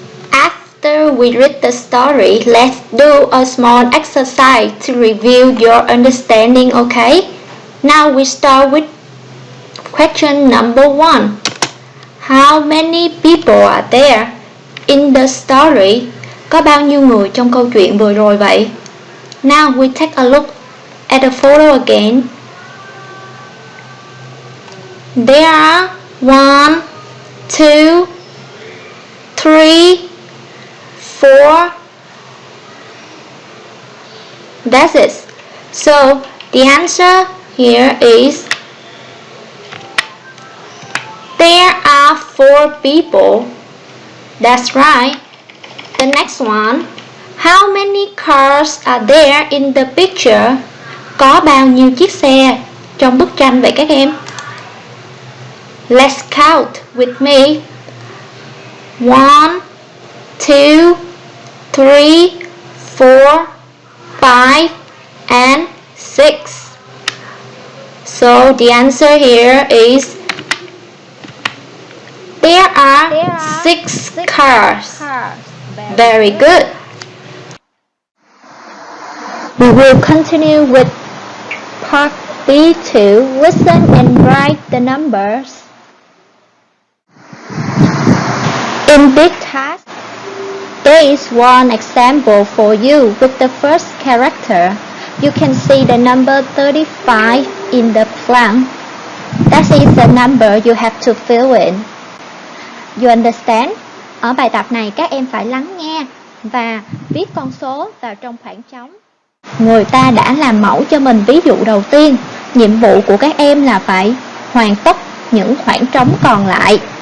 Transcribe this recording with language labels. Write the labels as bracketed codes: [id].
[en] After we read the story, let's do a small exercise to review your understanding, okay? Now we start with Question number 1. How many people are there in the story? [vi] Có bao nhiêu người trong câu chuyện vừa rồi vậy? [en] Now we take a look at the photo again. There are 1, 2, 3, 4. That's it. So the answer here is there are 4 people. That's right. The next one. How many cars are there in the picture? [vi] Có bao nhiêu chiếc xe trong bức tranh vậy các em? [en] Let's count with me. 1, 2, 3, 4, 5, and 6. So the answer here is there are 6 cars. Very good. We will continue with part B2. Listen and write the numbers. In this task, there is one example for you with the first character. You can see the number 35 in the blank. That is the number you have to fill in. You understand? [vi] Ở bài tập này các em phải lắng nghe và viết con số vào trong khoảng trống. Người ta đã làm mẫu cho mình ví dụ đầu tiên. Nhiệm vụ của các em là phải hoàn tất những khoảng trống còn lại.